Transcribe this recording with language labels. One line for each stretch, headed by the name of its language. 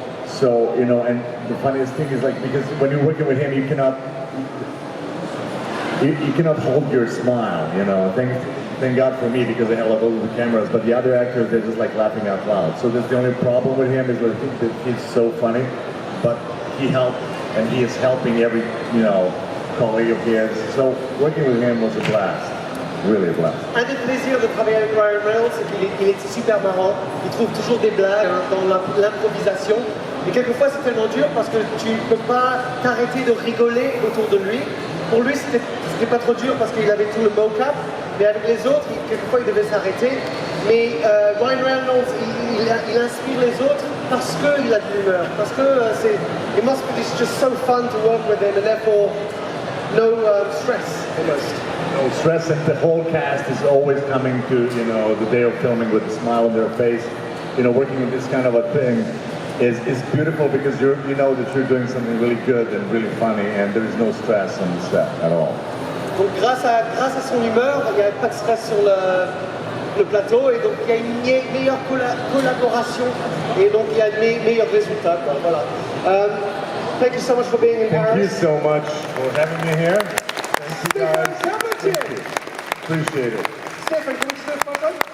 English: So, you know, and the funniest thing is like, because when you're working with him, you cannot hold your smile, you know. Thank God for me, because I held all the cameras, but the other actors, they're just like laughing out loud. So that's the only problem with him, is that he's so funny, but he helped, and he is helping every, you know, colleague of his. So working with him was a blast. Really a blast.
French: Un des plaisirs de travailler avec Ryan Reynolds, c'est qu'il est super marrant. Il trouve toujours des blagues dans l'improvisation. Et quelquefois c'est tellement dur parce que tu ne peux pas t'arrêter de rigoler autour de lui. Pour lui c'était pas trop dur parce qu'il avait tout le mocap, mais avec les autres, quelquefois il devait s'arrêter. Mais Ryan Reynolds, il inspire les autres parce qu'il a de l'humeur. Parce que
English: it's just so fun to work with him, and therefore no stress almost. No stress, and the whole cast is always coming to, you know, the day of filming with a smile on their face. You know, working with this kind of a thing is beautiful, because you know that you're doing something really good and really funny, and there is no stress on the set at all.
French: Donc grâce à son humeur, il n'y avait pas de stress sur le plateau, et donc il y a une meilleure collaboration, et donc il y a de meilleurs résultats, quoi. Voilà.
English: Thank you so much for being in Paris. Thank you so much for having me here. Thank you guys. Thank you. Appreciate it. Stefan, can we still photo?